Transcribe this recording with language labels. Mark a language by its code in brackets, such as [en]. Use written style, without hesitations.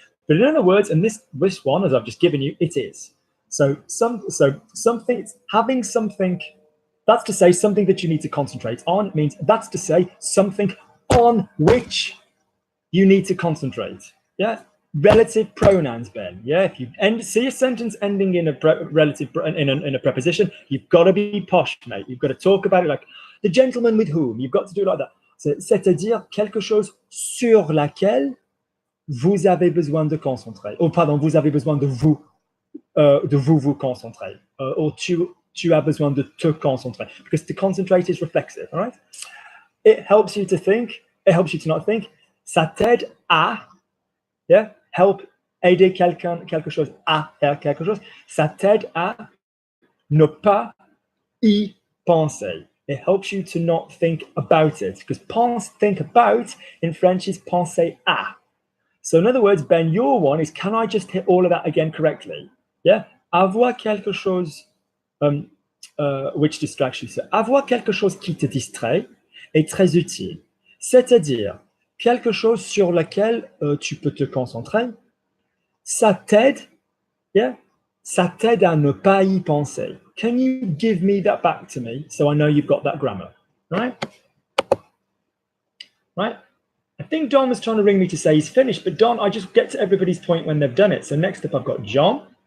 [en] But in other words, and this one, as I've just given you, it is. So something, having something, that's to say something that you need to concentrate on, means that's to say something on which you need to concentrate. Yeah, relative pronouns, Ben. Yeah, if you see a sentence ending in a in a preposition, you've got to be posh, mate. You've got to talk about it like the gentleman with whom. You've got to do it like that. [fr] C'est-à-dire quelque chose sur laquelle vous avez besoin de concentrer. Oh, pardon, vous avez besoin de vous concentrer. Or tu as besoin de te concentrer. [en] Because to concentrate is reflexive, all right? It helps you to think. It helps you to not think. [fr] Ça t'aide à, yeah, help, aider quelqu'un, quelque chose, à faire quelque chose. Ça t'aide à ne pas y penser. [en] It helps you to not think about it. Because think about in French is penser à. So in other words, Ben, your one is, can I just hit all of that again correctly? Yeah. [fr] Avoir quelque chose [en] which distracts you. [fr] So, avoir quelque chose qui te distrait est très utile. C'est-à-dire, quelque chose sur lequel tu peux te concentrer, ça t'aide, yeah? Ça t'aide à ne pas y penser. [en] Can you give me that back to me so I know you've got that grammar, right? Right? I think Don was trying to ring me to say he's finished, but Don, I just get to everybody's point when they've done it. So next up, I've got John.